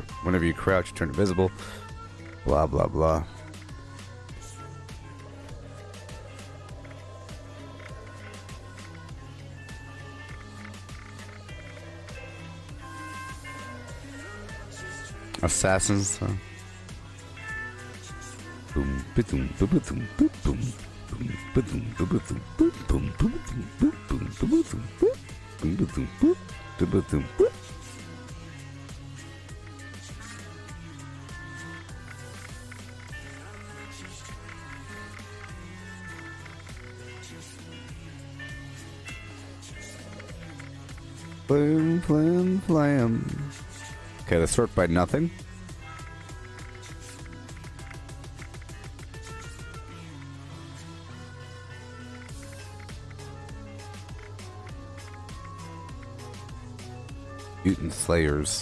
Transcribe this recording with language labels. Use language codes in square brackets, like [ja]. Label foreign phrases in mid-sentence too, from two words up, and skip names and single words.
[en] Whenever you crouch, you turn invisible. Blah, blah, blah. Assassins. Huh? Boom, boom, boom, boom, boom, boom, boom, boom, boom, boom, boom, boom, boom, boom, boom, boom, boom, boom, boom, boom. Flam, flam, flam. Okay, let's sort by nothing. Mutant Slayers.